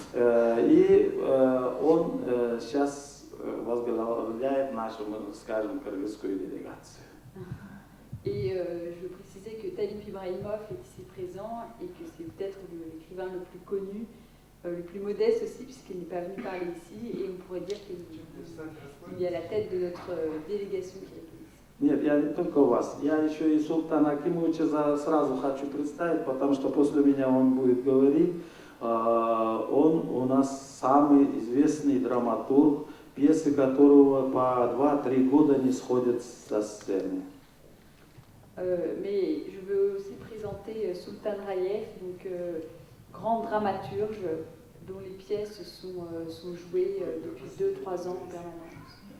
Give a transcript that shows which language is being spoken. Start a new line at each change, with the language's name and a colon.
Russian: И он сейчас возглавляет нашу, скажем, кыргызскую делегацию.
French: Et je veux préciser que Talib Ibrahimov est ici présent et que c'est peut-être l'écrivain le plus connu, le plus modeste aussi, puisqu'il n'est pas venu parler ici, et on pourrait dire qu'il est à la tête de notre délégation qui est ici.
Russian: Нет, я не только у вас. Я еще и Султана Акимовича сразу хочу представить, потому что после меня он будет говорить. Он у нас самый известный драматург, пьесы которого по 2-3 года не сходят со сцены.
French: Mais je veux aussi présenter Sultan Rayev, donc grand dramaturge dont les pièces sont jouées depuis 2-3 ans en permanence.